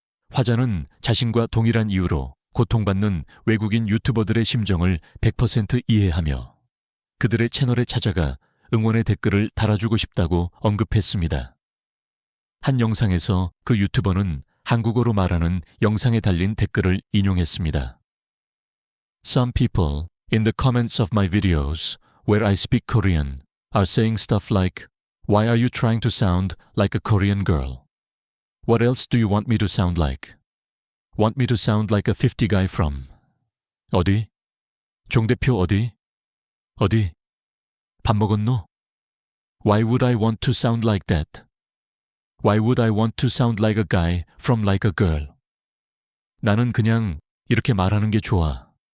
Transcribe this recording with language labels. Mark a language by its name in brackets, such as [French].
[Korean] 화자는 자신과 동일한 이유로 고통받는 외국인 유튜버들의 심정을 100% 이해하며 그들의 채널에 찾아가 응원의 댓글을 달아주고 싶다고 언급했습니다. 한 영상에서 그 유튜버는 한국어로 말하는 영상에 달린 댓글을 인용했습니다. [English] Some people in the comments of my videos where I speak Korean are saying stuff like, Why are you trying to sound like a Korean girl? What else do you want me to sound like? Want me to sound like a 50 guy from? [Korean] 어디? 종대표 어디? 어디? 밥 먹었노? [English] Why would I want to sound like that? Why would I want to sound like a guy from like a girl? [Korean] 나는 그냥 이렇게 말하는 게 좋아.